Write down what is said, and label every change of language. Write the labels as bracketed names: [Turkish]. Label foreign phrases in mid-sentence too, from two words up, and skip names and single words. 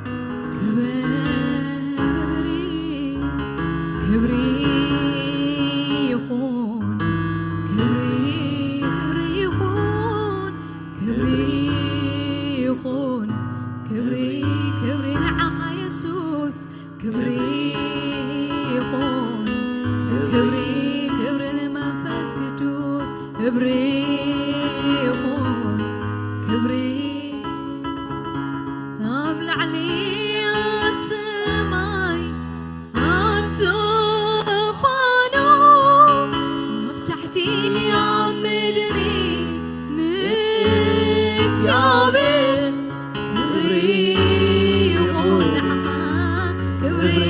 [Amharic] ክብር ይሁን ክብር ይሁን ክብር ይሁን ክብር ክብር ንዓኻ ኢየሱስ ክብር [Tigrinya] ይሁን ክብር ክብር ንመንፈስ ቅዱስ [Amharic] ክብር ይሁን [Tigrinya] ክብር ኣብ ላዕሊ ኣብ ሰማይ ኣብ ዙፋኑ ኣብ ታሕቲ ኣብ ምድሪ ንእግዚአብሔር ክብሪ ይሁን ንዓኻ ክብሪ